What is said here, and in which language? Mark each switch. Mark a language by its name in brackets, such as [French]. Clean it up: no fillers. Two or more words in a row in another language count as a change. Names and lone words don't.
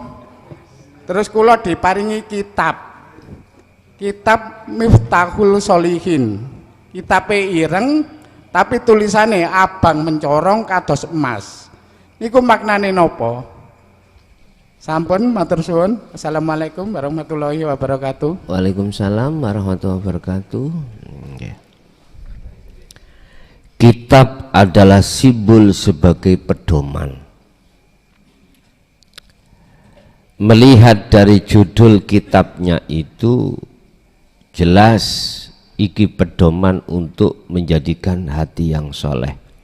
[Javanese] Terus kula diparingi kitab. Kitab Miftahul Sholihin. Kitabe ireng tapi tulisane abang mencorong kados emas. Niku maknane napa? Sampun matur suwun. [Arabic] السلام عليكم ورحمة الله وبركاته. وعليكم السلام ورحمة الله وبركاته. [Indonesian] Kitab adalah simbol sebagai pedoman. melihat dari judul kitabnya itu jelas iki pedoman untuk menjadikan hati yang soleh.